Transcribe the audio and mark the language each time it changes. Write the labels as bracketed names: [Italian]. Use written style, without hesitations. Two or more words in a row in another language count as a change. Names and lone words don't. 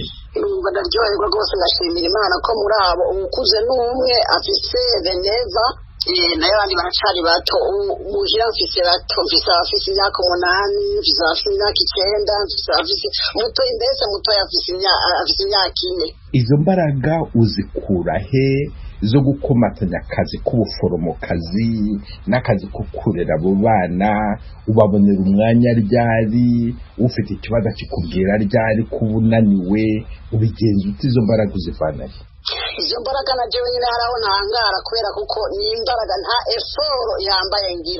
[Rundi] Numva ndaryoherwa rwose, ngashimira Imana ko muri abo ukuze n'umwe afise Veneva, nayo abandi baracari bato. Muhira mfise bato, mfise abafise imyaka 8, mfise abafise imyaka 9, mfise abafise mutoyi, mbese mutoyi afise imyaka 4. Izo mbaraga uzikura he zo gukomatanya akazi k'ubuforomokazi n'akazi ko kurera abo bana? Ubabonera umwanya ryari? Ufite ikibazo kikubwira ryari kubunaniwe? Ubigenza uti izo mbaraga uzivana he? Izo mbaraga na jewe nyine haraho ntangara, kubera kuko ni imbaraga nta effort yambaye ngira.